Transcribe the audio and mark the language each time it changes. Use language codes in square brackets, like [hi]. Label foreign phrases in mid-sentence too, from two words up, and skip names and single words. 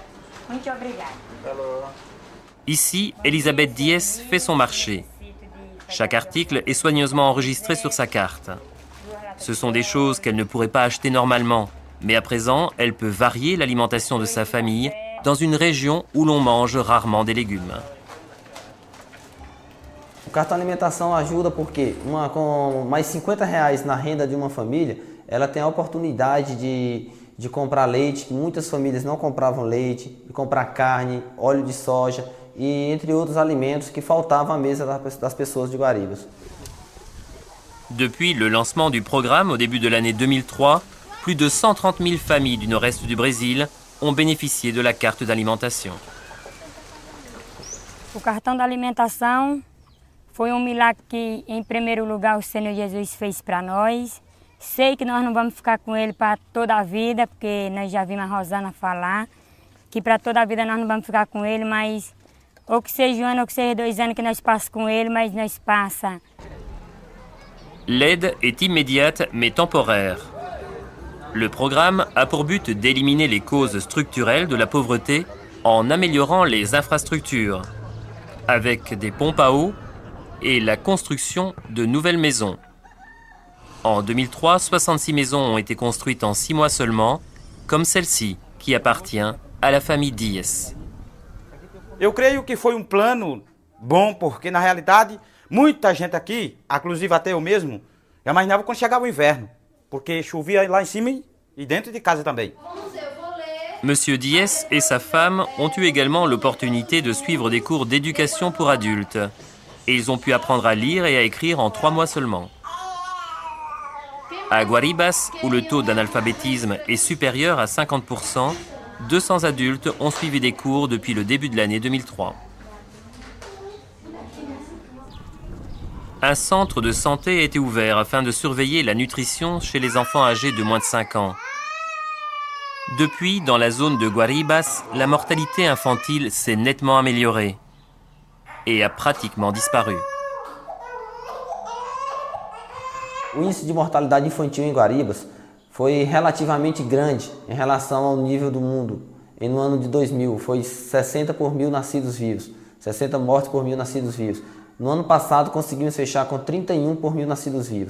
[fr] Ici, Elisabeth Dias fait son marché. Chaque article est soigneusement enregistré sur sa carte. Ce sont des choses qu'elle ne pourrait pas acheter normalement, mais à présent, elle peut varier l'alimentation de sa famille dans une région où l'on mange rarement des légumes. [pt] O cartão alimentação ajuda porque com mais 50 reais na renda de uma família, ela tem a oportunidade de comprar leite, que muitas famílias não compravam leite, de comprar carne, óleo de soja e entre outros alimentos que faltavam à mesa das pessoas de Guaribas. [fr] Depuis le lancement du programme au début de l'année 2003, plus de 130 000 familles du nord-est du Brésil ont bénéficié de la carte d'alimentation. [pt] O cartão da alimentação foi milagre que, em primeiro lugar, o Senhor Jesus fez para nós. Sei que nós não vamos ficar com ele para toda a vida, porque nós já vimos a Rosana falar que para toda a vida nós não vamos ficar com ele, mas ou que seja 1 ano ou que seja 2 anos que nós passamos com ele, mas nós passa. [fr] L'aide est immédiate mais temporaire. Le programme a pour but d'éliminer les causes structurelles de la pauvreté en améliorant les infrastructures, avec des pompes à eau et la construction de nouvelles maisons. En 2003, 66 maisons ont été construites en 6 mois seulement, comme celle-ci, qui appartient à la famille Dias. [pt] Eu creio que foi plano bom, porque na realidade muita gente aqui, inclusive até eu mesmo, imaginava quando chegava o inverno, porque chovia lá em cima e dentro de casa também. [fr] Monsieur Dias et sa femme ont eu également l'opportunité de suivre des cours d'éducation pour adultes. Et ils ont pu apprendre à lire et à écrire en 3 mois seulement. À Guaribas, où le taux d'analphabétisme est supérieur à 50%, 200 adultes ont suivi des cours depuis le début de l'année 2003. un centre de santé a été ouvert afin de surveiller la nutrition chez les enfants âgés de moins de 5 ans. Depuis, dans la zone de Guaribas, la mortalité infantile s'est nettement améliorée et a pratiquement disparu. [pt] O índice de mortalidade infantil em Guaribas foi relativamente grande em relação ao nível do mundo. No ano de 2000, foi 60 por mil nascidos vivos, 60 mortes por mil nascidos vivos. No ano passado, conseguimos fechar com 31 por mil nascidos vivos.